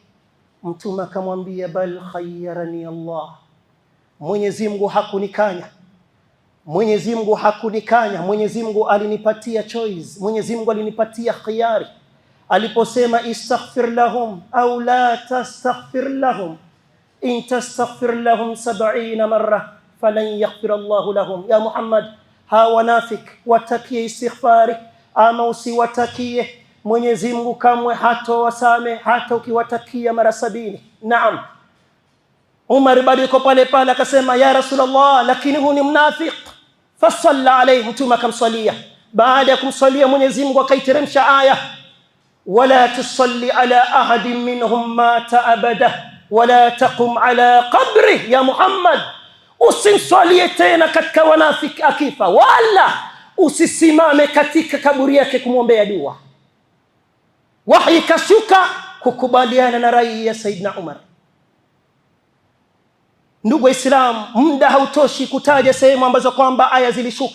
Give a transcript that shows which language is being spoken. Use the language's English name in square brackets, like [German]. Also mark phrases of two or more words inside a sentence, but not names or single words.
[Swahili] Mtume akamwambia, [Arabic] بل خيرني الله, [Swahili] Mwenyezi Mungu hakunikanya, Mwenyezi Mungu hakunikanya, Mwenyezi Mungu alinipatia choice, Mwenyezi Mungu alinipatia khiyari. [Arabic] Aliposema استغفر لهم أو لا تستغفر لهم إن تستغفر لهم 70 مرة فلن يغفر الله لهم. يا محمد, [Swahili] hawa wanafik watakie istighfari ama usiwatakie, Mwenyezi Mungu kamwe hatowasame hata ukiwatakia mara 70. Naam, Umar bado yuko pale pale, akasema [Arabic] يا رسول الله, [Swahili] lakini huyu ni mnafiq. [Arabic] فصلى عليه, [Swahili] mtume akamswalia. Baada ya kumswalia Mwenyezi Mungu akaiteremsha aya, [Arabic] ولا تصل على أحد منهم مات أبدا ولا تقم على قبر يا محمد, [Swahili] usimswalie tena katika wanafiki akifa, wala usisimame katika kaburi yake kumwombea dua. Wahi kashuka kukubaliana na rai ya Saidna Umar. Ndugu Waislamu, muda hautoshi kutaja sehemu ambazo kwamba aya zilishuka.